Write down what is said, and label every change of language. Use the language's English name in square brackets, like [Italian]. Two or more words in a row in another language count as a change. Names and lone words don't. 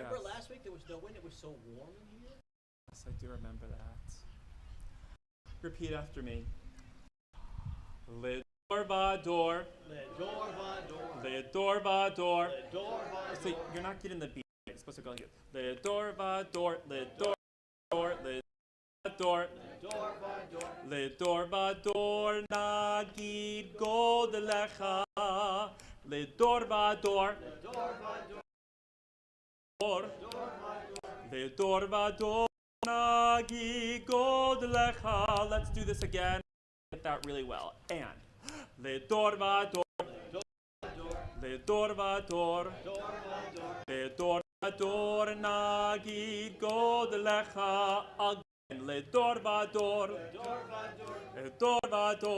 [English] Remember last week there was no wind? It was so warm in here? Yes, I do remember that. Repeat after me. [Hebrew] לדור ודור. לדור ודור. לדור ודור. לדור ודור. [English] So you're not getting the beat. You're supposed to go like this. [Hebrew] לדור ודור. לדור ודור. לדור ודור. לדור ודור נגיד גדלך. לדור ודור. לדור ודור נגיד גדלך. [English] Let's do this again. Get that really well. And [Hebrew] לדור ודור. לדור ודור. לדור ודור נגיד גדלך. Again. לדור ודור. לדור ודור.